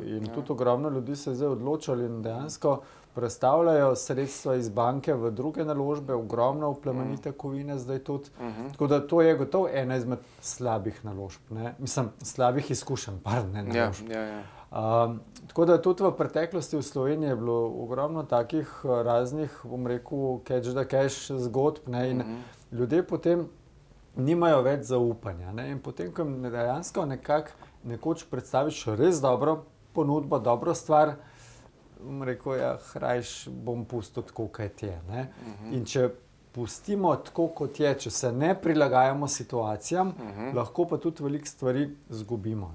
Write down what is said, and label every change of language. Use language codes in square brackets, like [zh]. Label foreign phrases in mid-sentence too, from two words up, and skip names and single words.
[sl] In tudi ogromno ljudi se je zdaj odločili in dejansko prestavljajo sredstva iz banke v druge naložbe, ogromno v plemenite kovine zdaj tudi. Tako da to je gotovo ena izmed slabih naložb. Mislim, slabih izkušenj, ne naložb. Tako da tudi v preteklosti v Sloveniji je bilo ogromno takih raznih, bom rekel, [en] catch the cash [sl] zgodb in ljudje potem nimajo več zaupanja. In potem, ko jim dejansko nekoč predstaviš res dobro ponudbo, dobro stvar, bom rekel, ja, hrajš bom pustil tako, kot je. In če pustimo tako, kot je, če se ne prilagajamo situacijam, lahko pa tudi veliko stvari izgubimo.